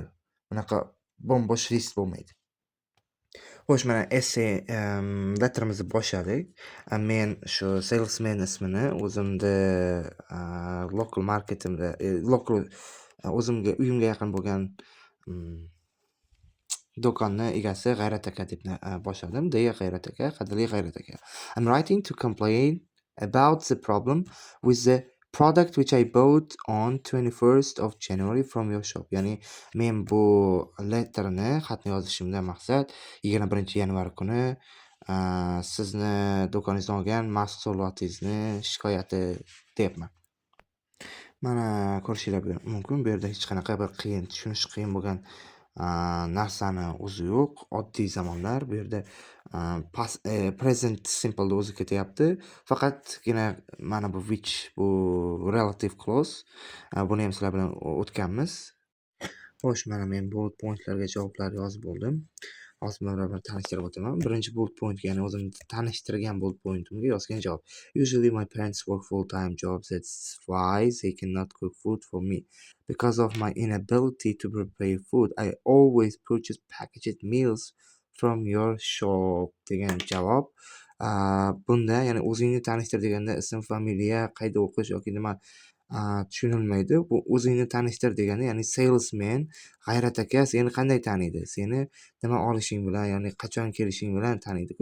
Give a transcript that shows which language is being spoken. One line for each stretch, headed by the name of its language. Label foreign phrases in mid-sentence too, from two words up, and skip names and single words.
Uzbek: Bunaqa bo'm-bo'sh list bo'lmaydi. Xo'sh, mana
English: essay letterimizni
Uzbek: boshladik. Men shu salesman ismini o'zimda
English: local marketimda
Uzbek: local o'zimga uyimga yaqin bo'lgan do'konni egasi G'ayrat aka deb boshladim. Dear G'ayrat aka, qadrli G'ayrat aka.
English: I'm writing to complain about the problem with the product which I bought on 21st of January from your shop.
Uzbek: Ya'ni men bu letterni, xatni yozishimdan maqsad 21-yanvar kuni sizni do'koningizdan olgan mahsulotingizni shikoyati deyapman. Mana ko'rishinglar mumkin. Bu yerda hech qanaqa bir qiyin, tushunish qiyin bo'lgan narsani o'zi yo'q. Oddiy zamonlar. Bu yerda
English: present simple
Uzbek: da o'zi ketyapti. Faqatgina mana bu which, bu
English: relative clause.
Uzbek: Buni ham sizlar bilan o'tganmiz. Xo'sh, mana men
English: bullet pointlarga
Uzbek: javoblar yozib bo'ldim. Hozir barabar tanishtirib o'taman. Birinchi
English: bullet point,
Uzbek: ya'ni o'zimni tanishtirgan
English: bullet pointimga
Uzbek: yozgan javob.
English: Usually my parents work full-time jobs, that's why they cannot cook food for me. Because of my inability to prepare food, I always purchase packaged meals from your shop
Uzbek: degan javob. Bunda ya'ni o'zingni tanishtir deganda ism, familiya, qayda o'qish yoki nima tushunilmaydi. Bu o'zingni tanishtir degani, ya'ni salesman G'ayrat aka seni qanday taniydi? Seni nima olishing bilan, ya'ni qachon kelishing bilan taniydi-ku.